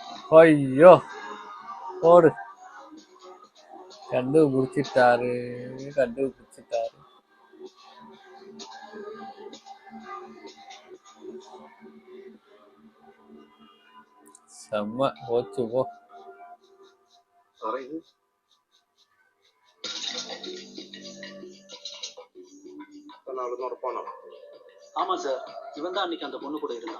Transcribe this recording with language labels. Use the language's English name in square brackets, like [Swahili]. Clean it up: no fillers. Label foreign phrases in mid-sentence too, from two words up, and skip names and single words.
[Tamil] ஐயோ போடு. கண்டுபிடிச்சிட்டாரு. கண்டுபிடிச்சிட்டாரு. செம்ம போச்சு போ. [Malayalam] സാറേ ഇത് ആളെന്ന് ഉറപ്പാണോ? [Tamil] ஆமா சார், இவன் தான் அன்னைக்கு அந்த பொண்ணு கூட இருந்தான்.